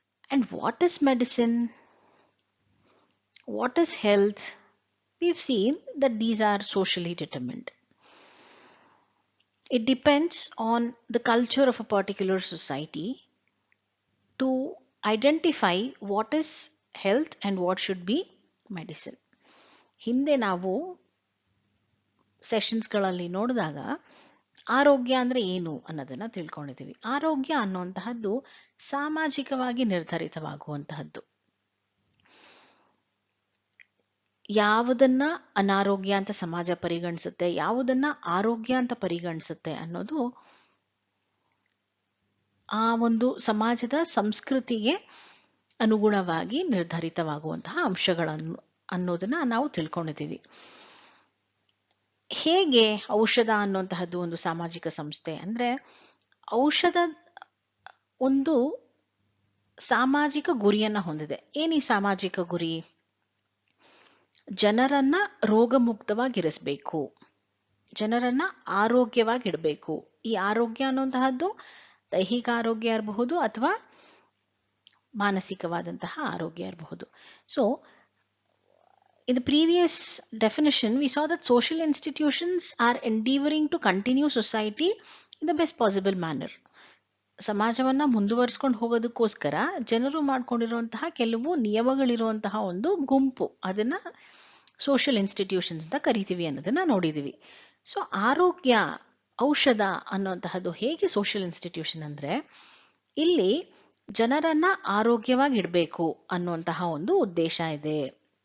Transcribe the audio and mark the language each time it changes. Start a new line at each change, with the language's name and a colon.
English: And what is medicine? What is health? We've seen that these are socially determined. It depends on the culture of a particular society to identify what is health and what should be medicine.
Kannada: ಹಿಂದೆ ನಾವು ಸೆಷನ್ಸ್ಗಳಲ್ಲಿ ನೋಡಿದಾಗ ಆರೋಗ್ಯ ಅಂದ್ರೆ ಏನು ಅನ್ನೋದನ್ನ ತಿಳ್ಕೊಂಡಿದ್ದೀವಿ. ಆರೋಗ್ಯ ಅನ್ನುವಂತಹದ್ದು ಸಾಮಾಜಿಕವಾಗಿ ನಿರ್ಧರಿತವಾಗುವಂತಹದ್ದು. ಯಾವುದನ್ನ ಅನಾರೋಗ್ಯ ಅಂತ ಸಮಾಜ ಪರಿಗಣಿಸುತ್ತೆ, ಯಾವುದನ್ನ ಆರೋಗ್ಯ ಅಂತ ಪರಿಗಣಿಸುತ್ತೆ ಅನ್ನೋದು ಆ ಒಂದು ಸಮಾಜದ ಸಂಸ್ಕೃತಿಗೆ ಅನುಗುಣವಾಗಿ ನಿರ್ಧರಿತವಾಗುವಂತಹ ಅಂಶಗಳನ್ನು ಅನ್ನೋದನ್ನ ನಾವು ತಿಳ್ಕೊಂಡಿದ್ದೀವಿ. ಹೇಗೆ ಔಷಧ ಅನ್ನುವಂತಹದ್ದು ಒಂದು ಸಾಮಾಜಿಕ ಸಂಸ್ಥೆ ಅಂದ್ರೆ, ಔಷಧ ಒಂದು ಸಾಮಾಜಿಕ ಗುರಿಯನ್ನ ಹೊಂದಿದೆ. ಏನು ಈ ಸಾಮಾಜಿಕ ಗುರಿ? ಜನರನ್ನ ರೋಗಮುಕ್ತವಾಗಿರಿಸಬೇಕು, ಜನರನ್ನ ಆರೋಗ್ಯವಾಗಿಡಬೇಕು. ಈ ಆರೋಗ್ಯ ಅನ್ನುವಂತಹದ್ದು ದೈಹಿಕ ಆರೋಗ್ಯ ಇರಬಹುದು ಅಥವಾ ಮಾನಸಿಕವಾದಂತಹ ಆರೋಗ್ಯ ಇರಬಹುದು.
English: So in the previous definition, we saw that social institutions are endeavoring to continue society in the best possible manner.
Kannada: ಸಮಾಜವನ್ನ ಮುಂದುವರಿಸ್ಕೊಂಡು ಹೋಗೋದಕ್ಕೋಸ್ಕರ ಜನರು ಮಾಡ್ಕೊಂಡಿರುವಂತಹ ಕೆಲವು ನಿಯಮಗಳಿರುವಂತಹ ಒಂದು ಗುಂಪು, ಅದನ್ನ ಸೋಷಿಯಲ್ ಇನ್ಸ್ಟಿಟ್ಯೂಷನ್ಸ್ ಅಂತ ಕರಿತೀವಿ ಅನ್ನೋದನ್ನ ನೋಡಿದೀವಿ. ಸೊ ಆರೋಗ್ಯ, ಔಷಧ ಅನ್ನುವಂತಹದ್ದು ಹೇಗೆ ಸೋಷಿಯಲ್ ಇನ್ಸ್ಟಿಟ್ಯೂಷನ್ ಅಂದ್ರೆ, ಇಲ್ಲಿ ಜನರನ್ನ ಆರೋಗ್ಯವಾಗಿ ಇಡಬೇಕು ಅನ್ನುವಂತಹ ಒಂದು ಉದ್ದೇಶ ಇದೆ.